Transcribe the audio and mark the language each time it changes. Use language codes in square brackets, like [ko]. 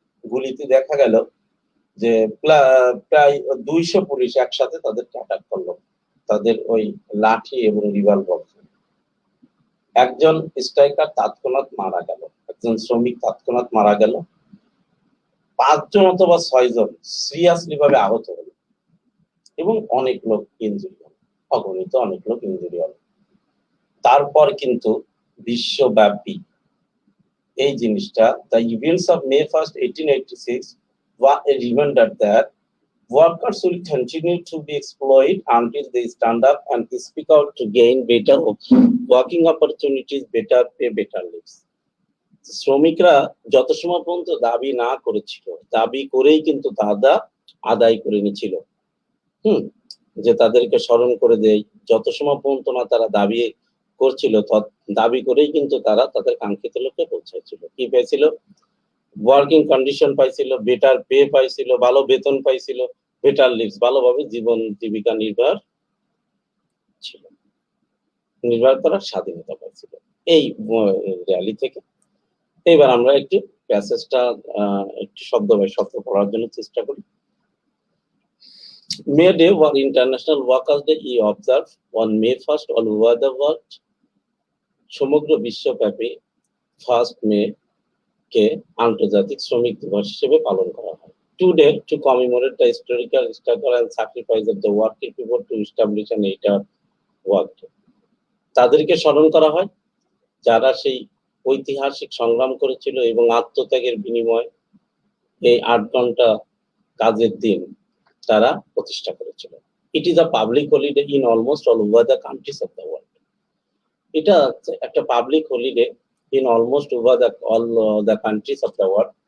[bn] গুলিতে দেখা গেল যে প্রায় 200 পুলিশ একসাথে তাদেরকে অ্যাটাক করলো, তাদের ওই লাঠি এবং রিভলভার। একজন স্ট্রাইকার তৎক্ষণাৎ মারা গেল, একজন শ্রমিক তৎক্ষণাৎ মারা গেল, 5 জন অথবা 6 জন সিরিয়াসলি ভাবে আহত হলো এবং অনেক লোক ইনজুরি হলো, অগণিত অনেক লোক ইনজুরি হলো। তারপর কিন্তু বিশ্বব্যাপী এই জিনিসটা, [en] The events of May 1, 1886 were a reminder that workers will continue to be exploited until they stand up and speak out to gain better working opportunities, better pay, better lives. [bn] শ্রমিকরা যত সময় পর্যন্ত দাবি না করেছিল, দাবি করেই কিন্তু দাদা আদায় করে নিয়েছিল। যে তাদেরকে স্মরণ করে দেয়, যত সময় পর্যন্ত না তারা দাবি করছিল, দাবি করেই কিন্তু তারা তাদের কাঙ্ক্ষিত লক্ষ্যে পৌঁছাইছিল। কি পেয়েছিল? ওয়ার্কিং কন্ডিশন পাইছিল, বেটার পে পাইছিল, ভালো বেতন পাইছিল, বেটার লিভস, ভালোভাবে জীবন জীবিকা নির্বাহ করার স্বাধীনতা পাইছিল এই র্যালি থেকে। এবার আমরা একটু প্যাসেজটা একটু শব্দ বাই শব্দ পড়ার জন্য চেষ্টা করি। [en] May Day was International Workers' Day is observed on May 1 all over the world. [bn] সমগ্র বিশ্বব্যাপী 1 মে কে আন্তর্জাতিক শ্রমিক দিবস হিসেবে পালন করা হয়। [en] Today to commemorate the historical struggle and sacrifice of the working people to establish an 8-hour work day. [bn] তাদেরকে স্মরণ করা হয় যারা সেই ঐতিহাসিক সংগ্রাম করেছিল এবং আত্মত্যাগের বিনিময়ে এই 8 ঘন্টা কাজের দিন তারা প্রতিষ্ঠা করেছিল। [en] It is a public holiday in almost all over the countries of the world. [bn] এটা একটা [en] Public holiday in almost over all the countries of the world.